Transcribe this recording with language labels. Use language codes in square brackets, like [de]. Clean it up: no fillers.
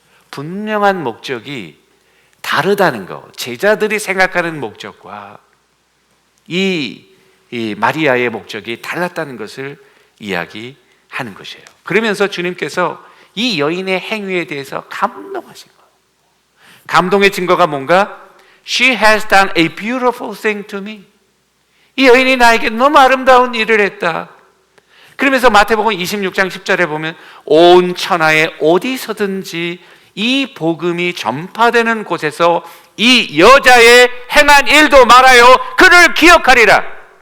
[ko] 분명한 목적이 다르다는 거, 제자들이 생각하는 목적과 이 마리아의 목적이 달랐다는 것을 이야기하는 것이에요. 그러면서 주님께서 이 여인의 행위에 대해서 감동하신 거예요. 감동의 증거가 뭔가? [en] She has done a beautiful thing to me. [ko] 이 여인이 나에게 너무 아름다운 일을 했다. 그러면서 마태복음 26장 10절에 보면 온 천하에 어디서든지 이 복음이 전파되는 곳에서 이 여자의 행한 일도 말하여 그를 기억하리라.